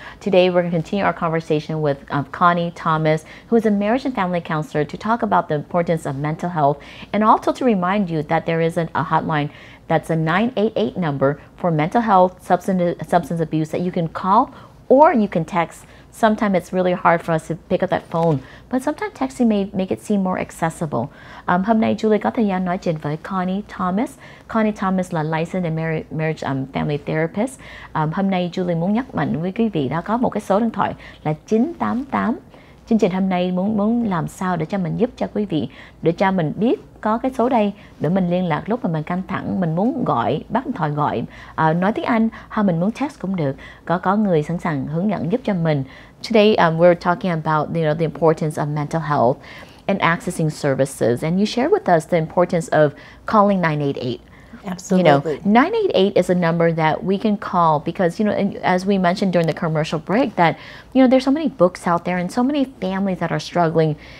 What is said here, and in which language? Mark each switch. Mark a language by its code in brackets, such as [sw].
[en] Today we're going to continue our conversation with Connie Thomas, who is a marriage and family counselor, to talk about the importance of mental health and also to remind you that there is a hotline that's a 988 number for mental health, substance abuse that you can call or you can text. Sometimes it's really hard for us to pick up that phone, but sometimes texting may make it seem more accessible. [vi] Hôm nay Julie có thời gian nói chuyện với Connie Thomas. [en] Connie Thomas là licensed and marriage family therapist. [vi] Hôm nay Julie muốn nhắc mạnh với quý vị đó có một cái số điện thoại là 988. Chương trình hôm nay muốn làm sao để cho mình giúp cho quý vị, để cho mình biết có cái số đây để mình liên lạc lúc mà mình căng thẳng, mình muốn gọi, bắt điện thoại gọi, nói tiếng Anh hay mình muốn text cũng được. Có người sẵn sàng hướng dẫn giúp cho mình. [en] Today we're talking about the importance of mental health and accessing services, and you shared with us the importance of calling 988. Absolutely. 988 is a number that we can call because, as we mentioned during the commercial break, that, there's so many books out there and so many families that are struggling.